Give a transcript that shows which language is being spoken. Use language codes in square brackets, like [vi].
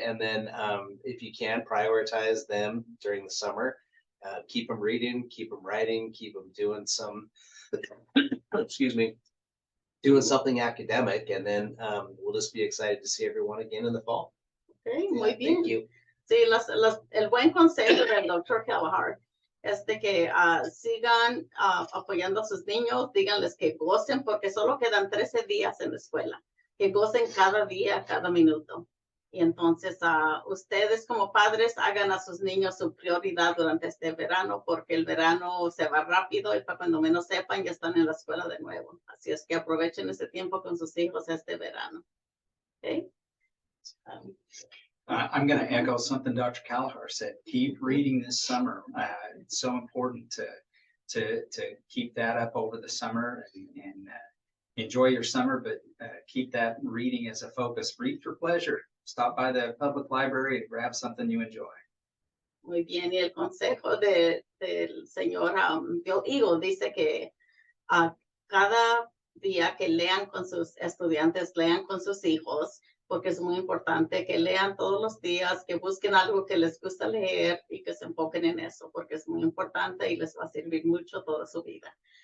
[en] And then if you can, prioritize them during the summer. Keep them reading, keep them writing, keep them doing some, doing something academic, and then we'll just be excited to see everyone again in the fall. [es] Okay, muy bien. [en] Thank you. [es] Sí, el buen consejo del Dr. Kalahar es de que sigan apoyando a sus niños, díganles que gocen, porque solo quedan 13 días en la escuela, que gocen cada día, cada minuto. Y entonces ustedes como padres hagan a sus niños su prioridad durante este verano, porque el verano se va rápido y para cuando menos sepan ya están en la escuela de nuevo. Así es que aprovechen ese tiempo con sus hijos este verano. [en] Okay? I'm going to echo something Dr. Kalahar said. Keep reading this summer. It's so important to keep that up over the summer and enjoy your summer, but keep that reading as a focus. Read for pleasure. Stop by the public library and grab something you enjoy. [es] Muy bien, y el consejo del señor Bill Eagle dice que cada día que lean con sus estudiantes, lean con sus hijos, porque es muy importante que lean todos los días, que busquen algo que les gusta leer y que se enfoquen en eso, porque es muy importante y les va a servir mucho toda su vida.